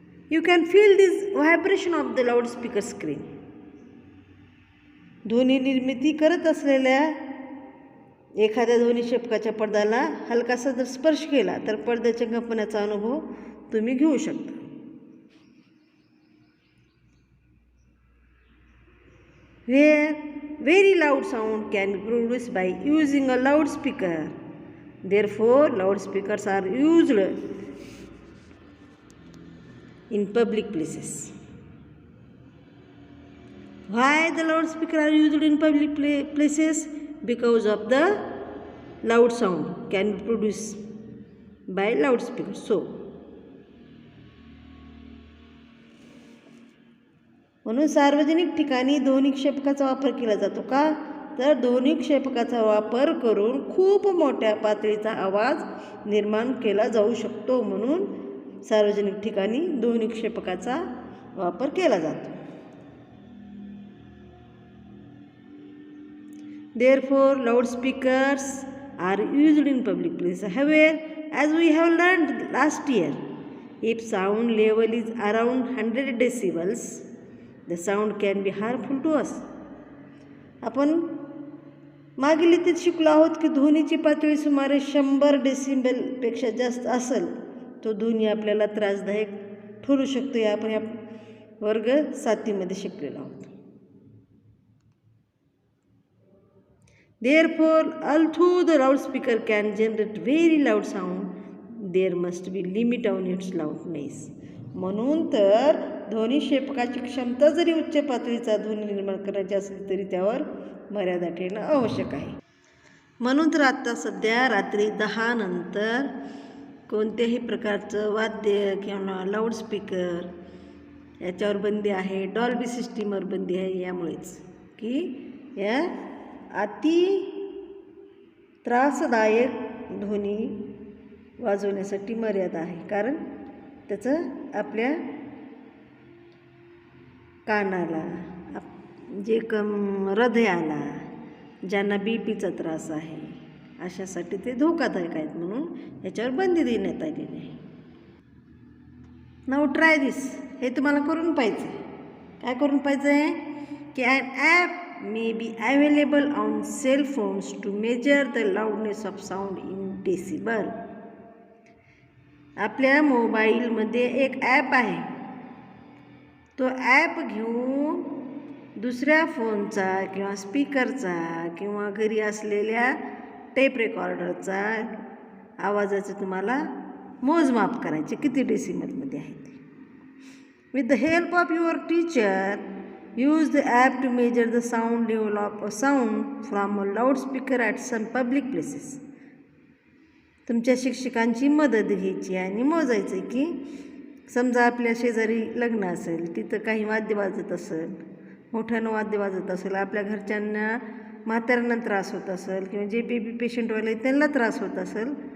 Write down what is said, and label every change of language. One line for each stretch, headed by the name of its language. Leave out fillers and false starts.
English: You can feel this vibration of the loudspeaker screen.
Marathi: ध्वनी निर्मिती करत असलेल्या एखाद्या ध्वनी क्षेपकाच्या पडद्याला हलकासा जर स्पर्श केला तर पडद्याच्या कंपनाचा अनुभव तुम्ही घेऊ शकता.
English: Where very loud sound can be produced by using a loudspeaker. Therefore, loudspeakers are used in public places. Why the loudspeaker are used in public places? Because of the loud sound can be produced by loudspeaker.
Marathi: So, म्हणून सार्वजनिक ठिकाणी ध्वनिक्षेपकाचा वापर केला जातो का? तर ध्वनिक्षेपकाचा वापर करून खूप मोठ्या पातळीचा आवाज निर्माण केला जाऊ शकतो, म्हणून सार्वजनिक ठिकाणी ध्वनिक्षेपकाचा वापर केला जातो.
English: Therefore, loudspeakers are used in public places. However, as we have learned last year, if sound level is around 100 decibels, the sound can be harmful to us.
Marathi: आपण मागील इथे शिकलो आहोत की ध्वनीची पातळी सुमारे 100 डेसिबलपेक्षा जास्त असेल तो ध्वनी आपल्याला त्रासदायक ठरू शकतो. हे आपण या वर्ग 7मध्ये शिकलेलो आहोत.
English: Therefore, although the loudspeaker can generate very loud sound, there must be limit on its loudness.
Marathi: म्हणून तर ध्वनिक्षेपकाची क्षमता जरी उच्च पातळीचा ध्वनी निर्माण करायची असली तरी त्यावर मर्यादा ठेवणं आवश्यक आहे. म्हणून तर आता सध्या रात्री 10 नंतर कोणत्याही प्रकारचं वाद्य किंवा लाऊडस्पीकर याच्यावर बंदी आहे, डॉल्बी सिस्टीमवर बंदी आहे. यामुळेच की या अति त्रासदायक ध्वनी वाजवण्यासाठी मर्यादा आहे, कारण त्याचं आपल्या कानाला जे हृदयाला ज्यांना बीपीचा त्रास आहे अशासाठी ते धोकादायक आहेत, म्हणून याच्यावर बंदी देण्यात आलेली आहे.
English: Now try this.
Marathi: हे तुम्हाला करून पाहिजे. काय करून पाहिजे आहे की
English: An app may be available on cell phones to measure the loudness of sound in decibel.
Marathi: आपल्या मोबाईलमध्ये एक ॲप आहे. तो ॲप घेऊन दुसऱ्या फोनचा किंवा स्पीकरचा किंवा घरी असलेल्या टेप रेकॉर्डरचा आवाजाचे तुम्हाला मोजमाप करायचे किती डेसिबलमध्ये आहे ते.
English: With the help of your teacher, use the app to measure the sound level of a sound from a loudspeaker at some public places.
Marathi: तुमच्या शिक्षकांची मदत घ्यायची आणि मोजायचं की समजा आपल्या शेजारी लग्न असेल, तिथं काही वाद्य वाजत असेल, मोठ्यानं वाद्य वाजत असेल, आपल्या घरच्यांना म्हाताऱ्यांना त्रास होत असेल किंवा जे बेबी पेशंटवाले त्यांना त्रास होत असेल,